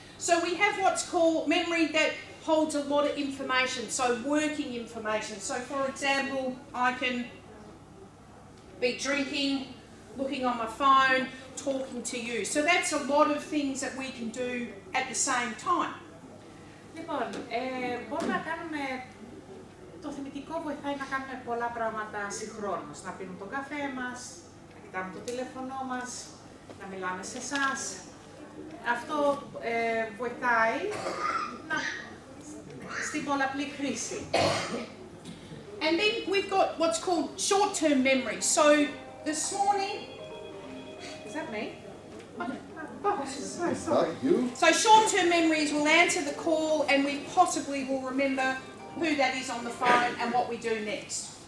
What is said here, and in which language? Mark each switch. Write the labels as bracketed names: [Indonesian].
[English] So we have what's called memory that holds a lot of information, so working information. So for example, I can be drinking, looking on my phone, talking to you. So that's a lot of things that we can do at the same time. [Greek] Λοιπόν, μπορούμε να κάνουμε, το θυμητικό βοηθάει να κάνουμε πολλά πράγματα συγχρόνως. Να πίνουμε τον καφέ μας, να κοιτάμε το τηλέφωνό μας, να μιλάμε σε εσάς. Αυτό βοηθάει στην πολλαπλή χρήση. [English] And then we've got what's called short-term memory. So this morning, Is that me? Not you. So short-term memories will answer the call and we possibly will remember who that is on the phone and what we do next.